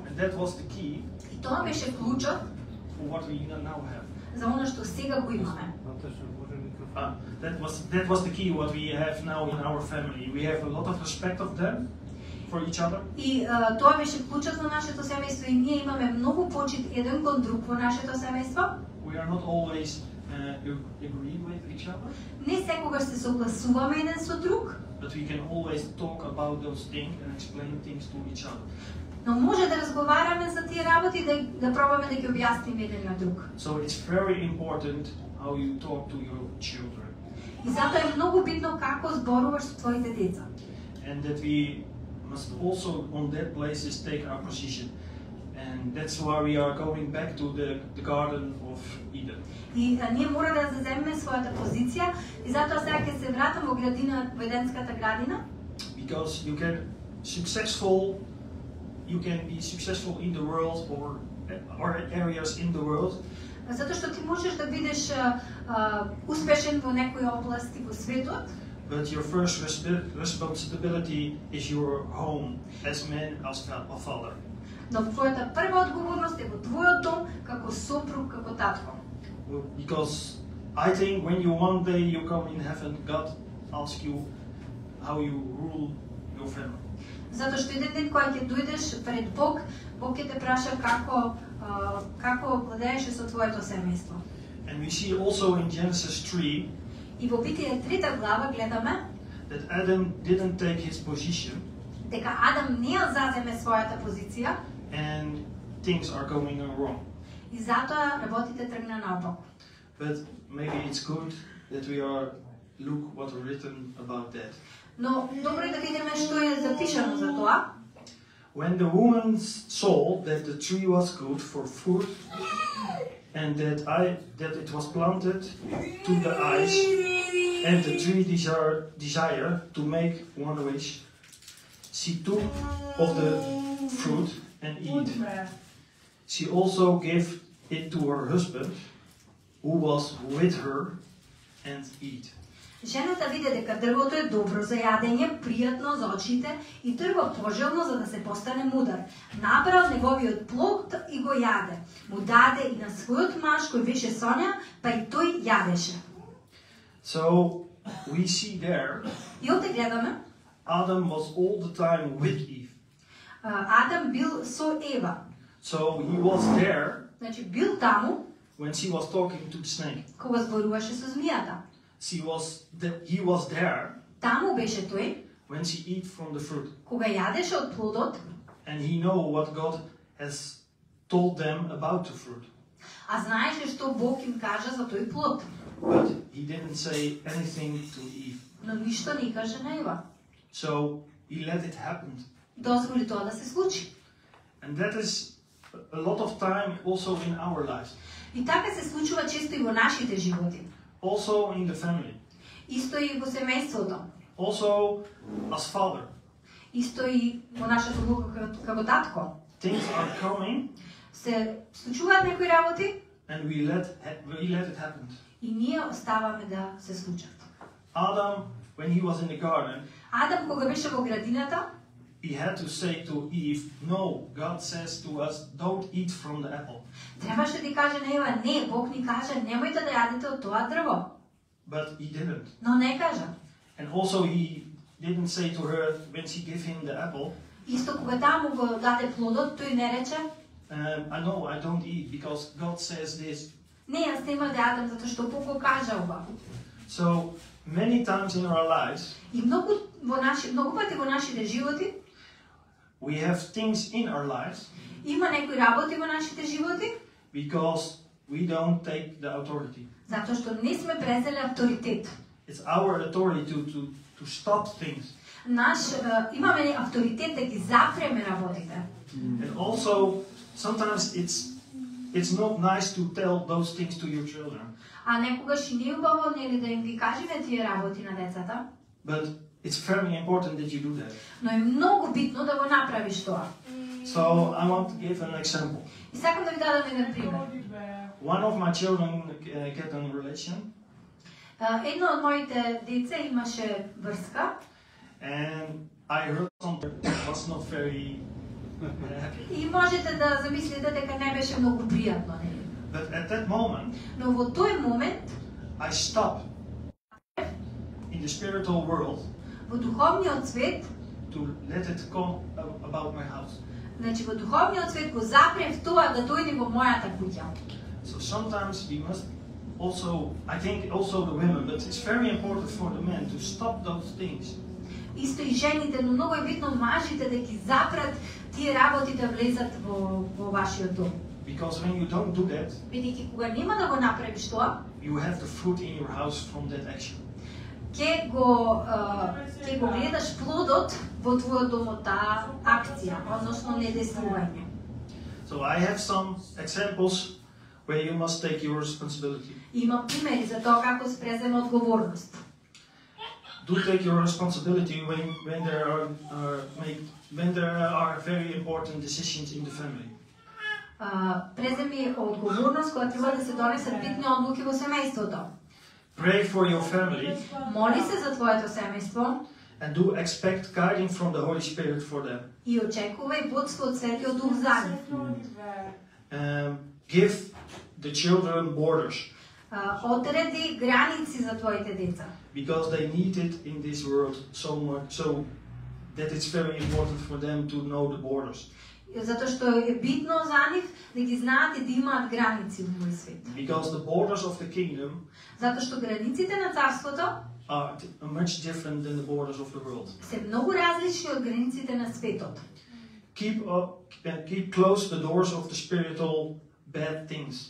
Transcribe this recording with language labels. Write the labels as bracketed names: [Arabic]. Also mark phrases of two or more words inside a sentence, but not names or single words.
[English] And that was the key [Macedonian] И тоа беше клучот [English] for what we now have. [Macedonian] за она што сега го имаме. [English] That was the key what we have now in our family. We have a lot of respect of them for each other. [Macedonian] И тоа беше клучот на нашето семејство и ние имаме многу почит еден кон друг во нашето семејство. [English] We are not always agree with each other, [Macedonian] Не секогаш се согласуваме еден со друг, [English] but we can always talk about those things and explain things to each other. [Macedonian] но може да разговараме за тие работи да пробаме да ги објасниме еден на друг. [English] So it's very important how you talk to your children, [Macedonian] И затоа е многу битно како зборуваш со твоите деца. [English] and that we must also on that places take our position. And that's why we are going back to the Garden of Eden. [Macedonian] И ние мора да заземеме својата позиција и затоа сега ќе се вратам во градина, во Еденската градина, [English] Because you can be successful in the world or areas in the world, [Macedonian] затоа што ти можеш да бидеш успешен во некои области во светот, [English] but your first responsibility is your home as man, as a father. [Macedonian] но твојата прва одговорност е во твојот дом како сопруг, како татко. [English] Because I think when you one day you come in heaven, God asks you how you rule your family. [Macedonian] Затоа што еден ден кога ќе дојдеш пред Бог, Бог ќе те праша како владееше со твоето семејство. [English] And we see also in Genesis 3 [Macedonian] И во Битие 3 глава гледаме [English] that Adam didn't take his position [Macedonian] дека Адам не ја заземе својата позиција [English] and things are going wrong. [Macedonian] и затоа работите тргна наопаку. [English] But maybe it's good that we look what's written about that. [Macedonian] Но добро е да видиме што е запишано за тоа. [English] When the woman saw that the tree was good for food and that it was planted to the eyes and the tree desire to make one wish, she took of the fruit and eat. She also gave it to her husband who was with her and eat. [Macedonian] Жената виде дека дрвото е добро за јадење, пријатно за очите и тој го пожелно за да се постане мудар. Набрал неговиот плод и го јаде. Му даде и на својот маж кој беше со неа, па и тој јадеше. [English] So we see there [Macedonian] И овде гледаме, [English] Adam was all the time with Eve. [Macedonian] Адам бил со Ева. [English] So he was there [Macedonian] Значи бил таму [English] when she was talking to the snake. [Macedonian] кога зборуваше со змијата. [English] He was there [Macedonian] Таму беше тој [English] when she eat from the fruit. [Macedonian] кога јадеше од плодот, [English] And he know what God has told them about the fruit. [Macedonian] а знаеше што Бог им кажа за тој плод. [English] But he didn't say anything to Eve. [Macedonian] Но ништо не каже на Ева. [English] So he let it happen. [Macedonian] Дозволи тоа да се случи. [English] And that is a lot of time also in our lives. [Macedonian] И така се случува често и во нашите животи. [English] Also in the family. [Macedonian] Исто и во семејството. [English] Also as father. [Macedonian] Исто и во нашата улога како татко. [English] Things are coming [Macedonian] Се случуваат некои работи [English] and we let it happen. [Macedonian] и ние оставаме да се случат. [English] Adam, when he was in the garden, [Macedonian] Адам кога беше во градината, [English] he had to say to Eve, no, God says to us, don't eat from the apple. [Macedonian] требаше да каже на Ева, не, Бог ни каже, немојте да јадете од тоа дрво. [English] But he didn't. [Macedonian] Но не кажа. [English] And also he didn't say to her, when she gave him the apple, [Macedonian] Исто кога таму го даде плодот, тој не рече, [English] I know I don't eat because God says this. [Macedonian] не, јас нема да јадам затоа што Бог го кажа ова. [English] So many times in our lives, [Macedonian] И многу пати во нашите животи [English] we have things in our lives [Macedonian] има некои работи во нашите животи [English] because we don't take the authority. [Macedonian] затоа што не сме презели авторитет. [English] It's our authority to stop things. [Macedonian] Имаме авторитет да ги запреме работите. [English] And also, sometimes it's not nice to tell those things to your children. [Macedonian] А некогаш и не е убаво нели да им ги кажеме тие работи на децата. [English] But it's very important that you do that. [Macedonian] Но е многу битно да го направиш тоа. [English] So I want to give an example. [Macedonian] И сакам да ви дадам еден пример. [English] One of my children get in a relation, [Macedonian] Едно од моите деца имаше врска [English] and I heard something that was not very happy. [Macedonian] и можете да замислите дека не беше многу пријатно, нели? [English] But at that moment, [Macedonian] Но во тој момент, [English] I stopped in the spiritual world [Macedonian] во духовниот свет, [English] to let it come about my house. [Macedonian] значи во духовниот свет го запрев тоа да дојде во мојата куќа. [English] So sometimes we must also, I think also the women, but it's very important for the men to stop those things. [Macedonian] Исто и жените, но многу е битно мажите да ги запрат тие работи да влезат во вашиот дом. [English] Because when you don't do that, [Macedonian] Бидејќи кога нема да го направиш тоа, [English] you have the fruit in your house from that action. [Macedonian] ќе го гледаш плодот во твојот дом од таа акција, односно недействување. [English] So I have some examples where you must take your responsibility. [Macedonian] Има примери за тоа како се презема одговорност. [English] Do take your responsibility when there are very important decisions in the family. [Macedonian] Преземи одговорност кога треба да се донесат битни одлуки во семејството. [English] Pray for your family [Macedonian] Моли се за твоето семејство [English] and do expect guiding from the Holy Spirit for them. [Macedonian] и очекувај водство од Светиот Дух за нив. [English] Give the children borders [Macedonian] Одреди граници за твоите деца. [English] because they need it in this world so much, so that it's very important for them to know the borders. [Macedonian] Затоа што е битно за нив да ги знаат и да имаат граници во овој свет. [English] Because the borders of the kingdom [Macedonian] Затоа што границите на царството [English] are much different than the borders of the world. [Macedonian] се многу различни од границите на светот. [English] Keep closed the doors of the spiritual bad things.